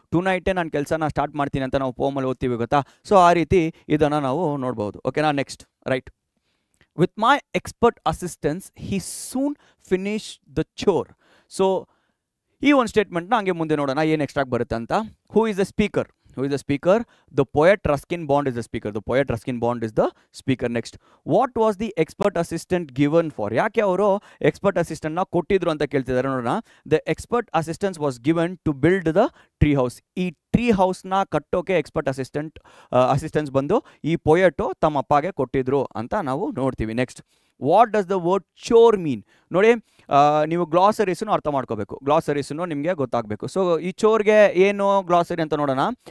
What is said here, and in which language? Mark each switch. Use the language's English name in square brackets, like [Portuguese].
[Kannada] To ನೈಟೇ ನಾನು ಕೆಲಸನ start ಮಾಡ್ತೀನಿ ಅಂತ ನಾವು ಪೋಮಲ್ಲಿ ಓದ್ತೀವಿ ಗೊತ್ತಾ. ಸೊ ಆ ರೀತಿ ಇದನ್ನು ನಾವು ನೋಡ್ಬೋದು. ಓಕೆನಾ. Next, right. [English] With my expert assistance he soon finish the chore. [Kannada] So ಈ ಒಂದು ಸ್ಟೇಟ್ಮೆಂಟ್ನ ಹಂಗೆ ಮುಂದೆ ನೋಡೋಣ ಏನು ಎಕ್ಸ್ಟ್ರಾಕ್ಟ್ ಬರುತ್ತೆ ಅಂತ. [English] Who is the speaker. Who is the speaker? The poet Ruskin Bond is the speaker. The poet Ruskin Bond is the speaker. Next, what was the expert assistant given for? [Kannada] ಯಾಕೆ ಅವರು expert ಅಸಿಸ್ಟೆಂಟ್ನ ಕೊಟ್ಟಿದ್ರು ಅಂತ ಕೇಳ್ತಿದ್ದಾರೆ. ನೋಡೋಣ. [English] The expert assistance was given to build the tree house. [Kannada] ಈ tree ಹೌಸ್ನ ಕಟ್ಟೋಕೆ expert assistance ಬಂದು ಈ ಪೊಯೆಟು ತಮ್ಮ ಅಪ್ಪಗೆ ಕೊಟ್ಟಿದ್ರು ಅಂತ ನಾವು ನೋಡ್ತೀವಿ. [English] Next, what does the word chor mean. [Kannada] ನೋಡಿ, ನೀವು ಗ್ಲಾಸರೀಸನ್ನು ಅರ್ಥ ಮಾಡ್ಕೋಬೇಕು. ಗ್ಲಾಸರೀಸನ್ನು ನಿಮಗೆ ಗೊತ್ತಾಗಬೇಕು. ಸೊ ಈ ಚೋರ್ಗೆ ಏನು ಗ್ಲಾಸರಿ ಅಂತ ನೋಡೋಣ.